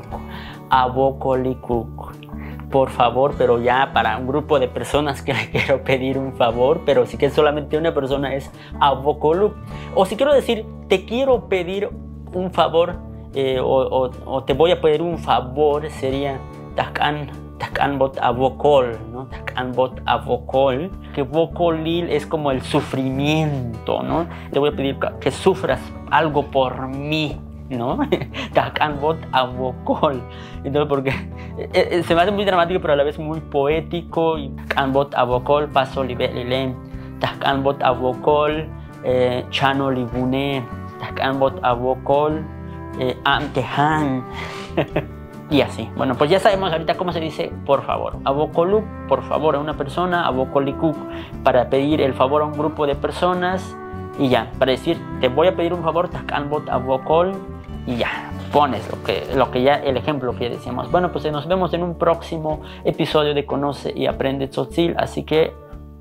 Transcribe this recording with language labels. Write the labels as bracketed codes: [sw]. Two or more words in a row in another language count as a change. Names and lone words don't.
[tzo] Abokolikuk. [es] Por favor, pero ya para un grupo de personas que le quiero pedir un favor, pero si que solamente una persona es abokoluk. O si quiero decir, te quiero pedir un favor o te voy a pedir un favor, sería [tzo] tak'an bot abokol, [es] ¿no? [tzo] Tak'an bot abokol, [es] que bokolil es como el sufrimiento, ¿no? Te voy a pedir que sufras algo por mí, ¿no? [tzo] Tak'an bot abokol. [es] Entonces, porque se me hace muy dramático, pero a la vez muy poético. [tzo] Tak'an bot abokol, paso libe lilem. Tak'an bot abokol, chano libune. Tak'an bot abokol, amtehan. [es] Y así. Bueno, pues ya sabemos ahorita cómo se dice por favor. Abokoluk, por favor a una persona. Abokolikuk, para pedir el favor a un grupo de personas. Y ya, para decir, te voy a pedir un favor, [tzo] tak'an bot abokol. [es] Y ya, pones lo que ya, el ejemplo que ya decíamos. Bueno, pues nos vemos en un próximo episodio de Conoce y Aprende Tzotzil. Así que